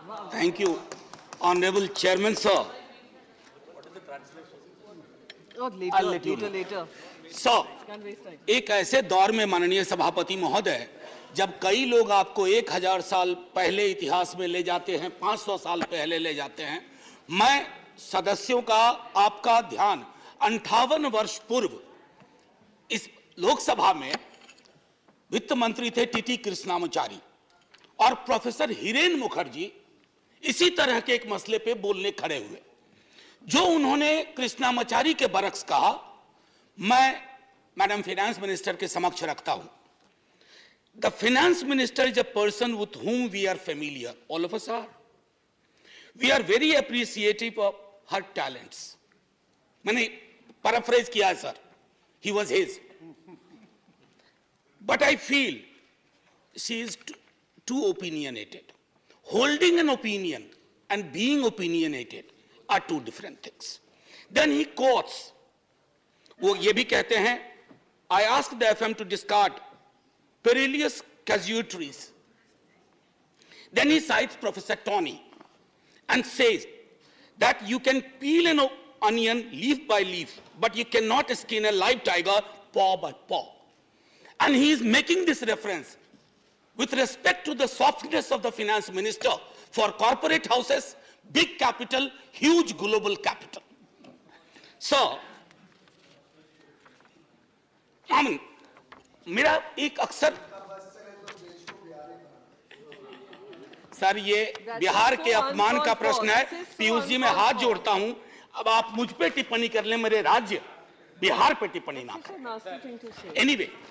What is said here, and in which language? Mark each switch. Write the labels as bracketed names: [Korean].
[English] Thank you, Honorable Chairman, sir. What is the translation? Oh, later. [Hindi] Sir, एक ऐसे दौर में माननीय सभापति महोदय, जब कई लोग आपको 1000 साल पहले इतिहास में ले जाते हैं, 500 साल पहले ले जाते हैं, मैं सदस्यों का आपका ध्यान 58 वर्ष पूर्व इस लोकसभा में वित्त मंत्री थे टीटी कृष्णामाचारी और प्रोफेसर हिरेन मुखर्जी इसी तरह के एक मसले पे बोलने खड़े हुए. जो उन्होंने कृष्णामाचारी के बरक्स कहा, मैं मैडम फाइनेंस मिनिस्टर के समक्ष रखता हूं. [English] The finance minister is a person with whom we are familiar, all of us are. We are very appreciative of her talents. [Hindi] मैंने paraphrase किया है sir, [English] he was his. But I feel she is too opinionated. Holding an opinion and being opinionated are two different things. Then he quotes, [Hindi] वो ये भी कहते हैं, [English] I asked the FM to discard perilous casualties. Then he cites Professor Tony and says that you can peel an onion leaf by leaf, but you cannot skin a live tiger paw by paw. And he is making this reference with respect to the softness of the finance minister for corporate houses, big capital, huge global capital. [Hindi] So, मेरा एक अक्सर sir ये बिहार के अपमान का प्रश्न है. पीयूष जी मैं हाथ जोड़ता हूं, अब आप मुझ पे टिप्पणी कर ले, मेरे राज्य बिहार पे टिप्पणी ना करें.